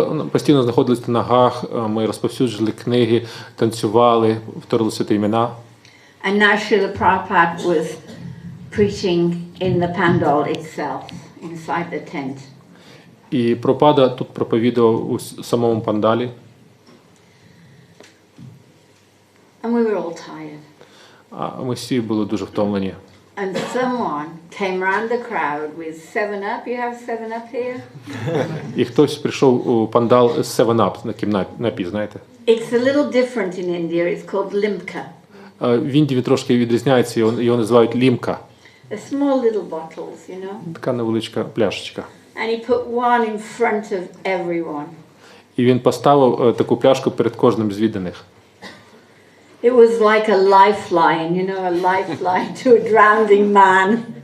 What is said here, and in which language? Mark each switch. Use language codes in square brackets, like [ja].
[uk] Постійно знаходилися на ногах, ми розповсюджували книги, танцювали, повторили святі імена. [en] And now Srila Prabhupada was preaching in the Pandal itself, inside the tent. [uk] І Прабхупада тут проповідував у самому Пандалі. [en] And we were all tired. [uk] А ми всі були дуже втомлені. [en] And someone came round the crowd with 7-Up. You have 7-Up here? [uk] І хтось прийшов у пандал з 7-Up напій, знаєте. [en] It's a little different in India. It's called limca. [uk] В Індії трошки відрізняється, його називають лімка. [en] They're small little bottles, you know. [uk] Така невеличка пляшечка. [en] And he put one in front of everyone. [uk] І він поставив таку пляшку перед кожним з відданих. [en] It was like a lifeline, you know, a lifeline to a drowning man.